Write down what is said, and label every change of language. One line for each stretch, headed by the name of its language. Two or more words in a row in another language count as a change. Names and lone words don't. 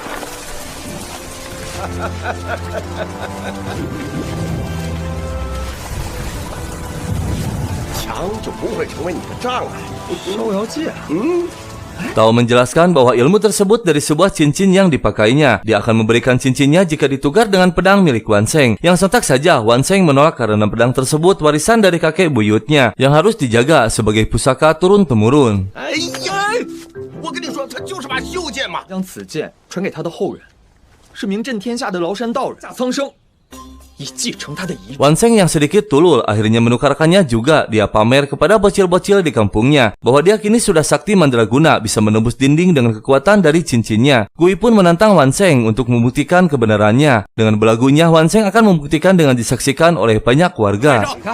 Indonesian: Tao menjelaskan bahwa ilmu tersebut dari sebuah cincin yang dipakainya. Dia akan memberikan cincinnya jika ditukar dengan pedang milik Wan Sheng. Yang sontak saja Wan Sheng menolak karena pedang tersebut warisan dari kakek buyutnya yang harus dijaga sebagai pusaka turun-temurun.
Chinese: 我跟你说，他就是把袖剑嘛。将此剑传给他的后人，是名震天下的崂山道人夏苍生。以继承他的遗志。
Indonesian: Wan Sheng yang sedikit tulul akhirnya menukarkannya juga. Dia pamer kepada bocil-bocil di kampungnya bahwa dia kini sudah sakti mandraguna, bisa menembus dinding dengan kekuatan dari cincinnya. Gui pun menantang Wan Sheng untuk membuktikan kebenarannya. Dengan belagunya, Wan Sheng akan membuktikan dengan disaksikan oleh banyak warga.